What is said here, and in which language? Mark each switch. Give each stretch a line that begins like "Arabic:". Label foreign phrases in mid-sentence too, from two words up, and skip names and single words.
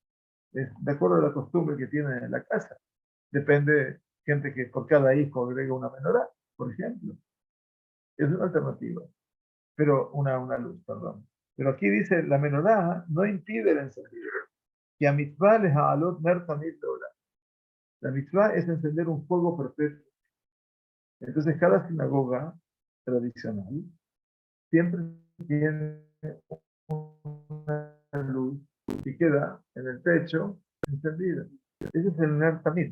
Spanish: De acuerdo a la costumbre que tienen en la casa. Depende, gente que por cada hijo agrega una menorá, por ejemplo. Es una alternativa, pero una luz, perdón. Pero aquí dice, la menorá no impide el encendido.
Hebrew: Y המצוה להעלות נר תמיד לעולם.
Spanish: La mitzvah es encender un fuego perfecto. Entonces, cada sinagoga tradicional siempre tiene una luz y queda en el techo encendida. Ese es el
Hebrew: נר תמיד.